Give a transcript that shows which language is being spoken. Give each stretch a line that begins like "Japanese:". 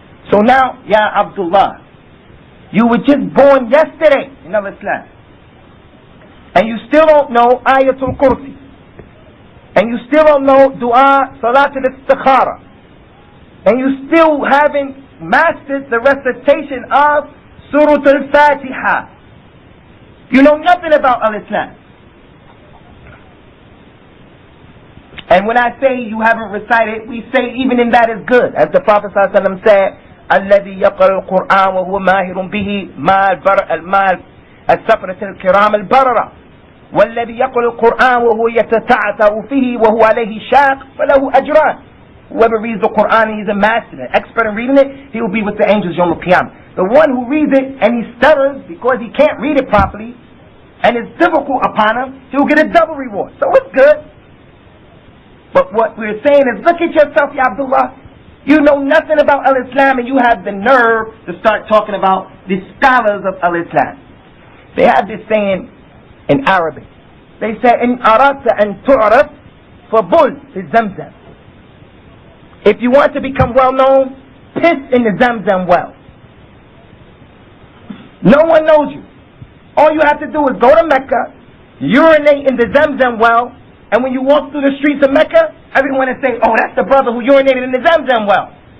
English: So now, Ya Abdullah, you were just born yesterday in Islam, and you still don't know Ayatul Kursi, and you still don't know Dua Salatul Istikhara, and you still haven't mastered the recitation of Surah Al-Fatiha. You know nothing about Al-Islam. And when I say you haven't recited, we say even in that is good. As the Prophet ﷺ said,
Arabic: الذي يقرأ القرآن وهو ماهر به مع السفرة الكرام البررة والذي يقرأ القرآن وهو يتتعثر فيه وهو عليه شاق فله أجران.
English: Whoever reads the Qur'an, he's a master, an expert in reading it, he will be with the angels Yawm al-Qiyamah. The one who reads it and he stutters because he can't read it properly and it's difficult upon him, he will get a double reward. So it's good. But what we're saying is, look at yourself, Ya Abdullah. You know nothing about Al-Islam and you have the nerve to start talking about the scholars of Al-Islam. They have this saying in Arabic. They say,
Arabic: إن أردت أن تعرف فبل في الزمزم.
English: If you want to become well known, piss in the Zamzam well. No one knows you. All you have to do is go to Mecca, urinate in the Zamzam well, and when you walk through the streets of Mecca, everyone will say, oh, that's the brother who urinated in the Zamzam well.